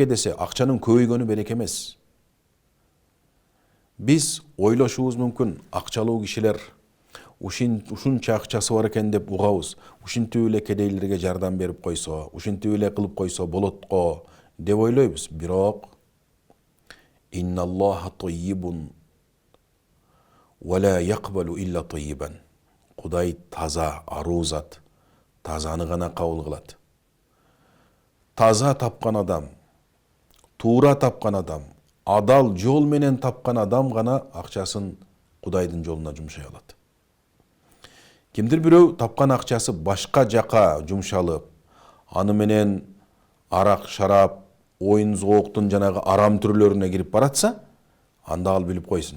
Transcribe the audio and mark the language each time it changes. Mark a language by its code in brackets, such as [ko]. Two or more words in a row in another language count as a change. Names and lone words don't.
[ky] Береке десе акчанын көбөйгөнү береке эмес. Biz ойлошубуз мүмкүн, акчалуу кишилер ушунча акчасы бар экен деп угабыз. Ушинтип эле кедейлерге жардам берип койсо, ушинтип эле кылып койсо болот го деп ойлойбуз. [ar] Бирок إن الله طيب ولا يقبل إلا طيبا. [ky] Кудай таза, аруу зат, тазаны гана кабыл кылат. Таза тапкан адам, туура тапкан адам, адал жол менен тапкан адам гана акчасын Кудайдын жолуна жумшай алат. Кимдир бирөө тапкан акчасы башка жака жумшалып, аны менен арак, шарап, оюн зооктун жанагы арам түрлөрүнө кирип баратса, анда ал билип койсун.